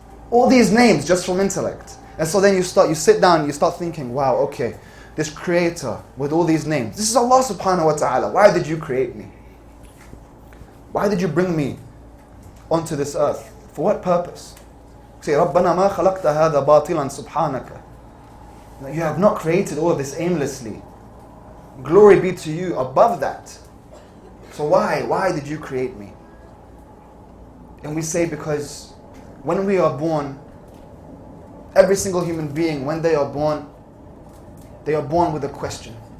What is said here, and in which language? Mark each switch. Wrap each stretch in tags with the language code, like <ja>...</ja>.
<en>All these names just from intellect. And so then you sit down and you start thinking, wow, okay, this creator with all these names, this is Allah subhanahu wa ta'ala. Why did you create me? Why did you bring me onto this earth? For what purpose? Say,</en> <ar>رَبَّنَا مَا خَلَقْتَ هَذَا بَاطِلًا سُبْحَانَكَ.</ar> <en>You have not created all of this aimlessly. Glory be to you above that. So why did you create me? And we say, because when we are born, every single human being, when they are born with a question.</en>